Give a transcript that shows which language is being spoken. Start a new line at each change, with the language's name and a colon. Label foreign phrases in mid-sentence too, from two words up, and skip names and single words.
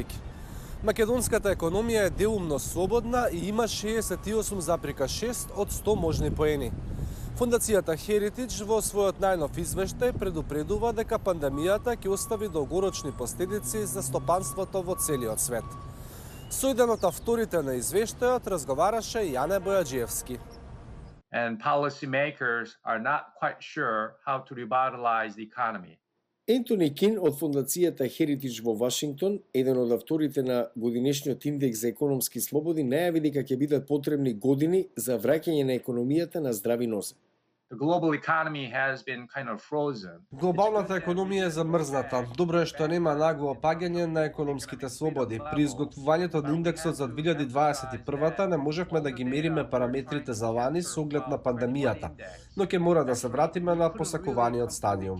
Macedonian: Македонската економија е делумно слободна и има 68,6 од 100 можни поени. Фондацијата Heritage во својот најнов извештај предупредува дека пандемијата ќе остави долгорочни последици за стопанството во целиот свет. Со еден од авторите на извештајот разговараше Јане Бојаджиевски.
English: And policymakers are not quite sure how to revitalize the economy.
Macedonian: Ентони Кин од фондацијата Heritage во Вашингтон, еден од авторите на годинешниот индекс за економски слободи, најави дека ќе бидат потребни години за враќање на економијата на здрави нозе.
English: The global economy has been kind of frozen.
Macedonian: Глобалната економија е замрзната. Добро е што нема нагло опаѓање на економските слободи. При изготвувањето на индексот за 2021 не можевме да ги мериме параметрите за лани со оглед на пандемијата, но ќе мора да се вратиме на посакуваниот стадиум.